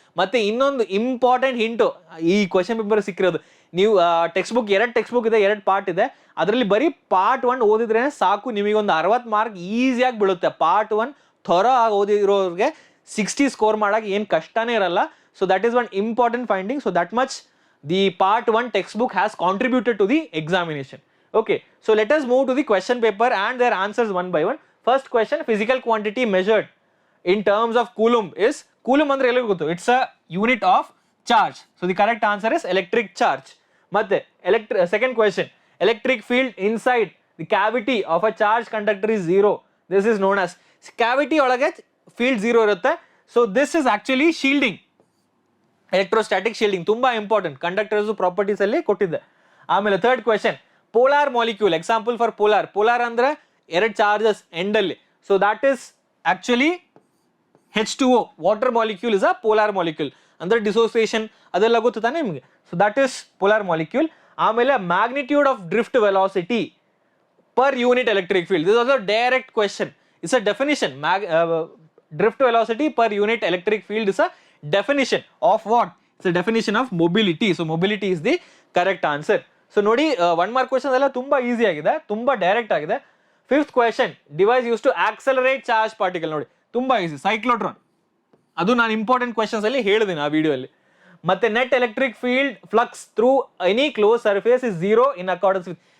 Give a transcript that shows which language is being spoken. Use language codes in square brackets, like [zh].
[kn] ಮತ್ತೆ ಇನ್ನೊಂದು important hint ಈ ಕ್ವೆಶನ್ ಪೇಪರ್ ಸಿಕ್ಕಿರೋದು, ನೀವು ಟೆಕ್ಸ್ಟ್ ಬುಕ್ 2 ಟೆಕ್ಸ್ಟ್ ಬುಕ್ ಇದೆ, 2 ಪಾರ್ಟ್ ಇದೆ, ಅದರಲ್ಲಿ ಬರೀ ಪಾರ್ಟ್ 1 ಓದಿದ್ರೆ ಸಾಕು, ನಿಮಗೆ ಒಂದು 60 ಮಾರ್ಕ್ ಈಸಿಯಾಗಿ ಬೀಳುತ್ತೆ. ಪಾರ್ಟ್ 1 ಥರ ಓದಿರೋರಿಗೆ 60 ಸ್ಕೋರ್ ಮಾಡಕ್ಕೆ ಏನು ಕಷ್ಟನೇ ಇರಲ್ಲ. [en] So that is one important finding. So that much the part 1 textbook has contributed to the examination. Okay, so let us move to the question paper and their answers one by one. First question, physical quantity measured in terms of coulomb is, coulomb [kn] andre ella gottu, [en] it's a unit of charge. So the correct answer is electric charge. [kn] Matte [en] second question, electric field inside the cavity of a charged conductor is 0. This is known as cavity [kn] olage [en] field 0 [kn] irutte. [en] So this is actually shielding, electrostatic shielding, [kn] tumba [en] important. Conductors properties [kn] alli kottide. Amele [en] third question, polar molecule, example for polar [kn] andre [en] 2 charges end alli. So that is actually H2O, water molecule is a polar molecule, andre dissociation [kn] adella gottu tane nimage. [en] So that is polar molecule. Amele magnitude of drift velocity per unit electric field, this is also a direct question, it's a definition. Drift velocity per unit electric field is a definition of what? It's a definition of mobility. So mobility is the correct answer. [kn] So ನೋಡಿ 1 mark question ಎಲ್ಲ ತುಂಬಾ easy ಆಗಿದೆ, ತುಂಬಾ direct ಆಗಿದೆ. 5th question, [en] Device use to accelerate charge particle. [kn] ನೋಡಿ ತುಂಬಾ easy, ಸೈಕ್ಲೋಟ್ರಾನ್. ಅದು ನಾನು ಇಂಪಾರ್ಟೆಂಟ್ ಕ್ವೆಶನ್ಸ್ ಅಲ್ಲಿ ಹೇಳಿದ್ದೀನಿ ಆ ವಿಡಿಯೋ ಅಲ್ಲಿ. ಮತ್ತೆ [en] Net electric field flux through any close surface is 0 in accordance with.